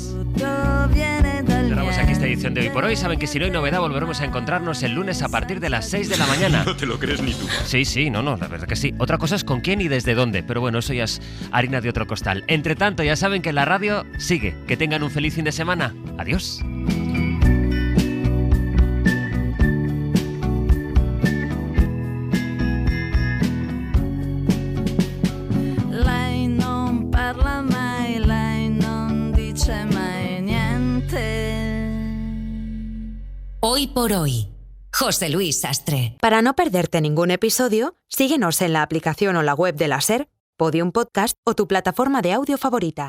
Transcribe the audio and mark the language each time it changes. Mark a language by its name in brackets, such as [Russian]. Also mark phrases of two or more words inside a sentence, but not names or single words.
[Spanish] Cerramos aquí esta edición de Hoy por Hoy. Saben que si no hay novedad volveremos a encontrarnos el lunes a partir de las 6 de la mañana. No te lo crees ni tú. Sí, no, la verdad que sí. Otra cosa es con quién y desde dónde, pero bueno, eso ya es harina de otro costal. Entre tanto, ya saben que la radio sigue. Que tengan un feliz fin de semana. Adiós. [Italian] Lei non parla mai, lei non dice mai niente. [Spanish] Hoy por hoy, José Luis Sastre. Para no perderte ningún episodio, síguenos en la aplicación o la web de la SER, Podium Podcast o tu plataforma de audio favorita.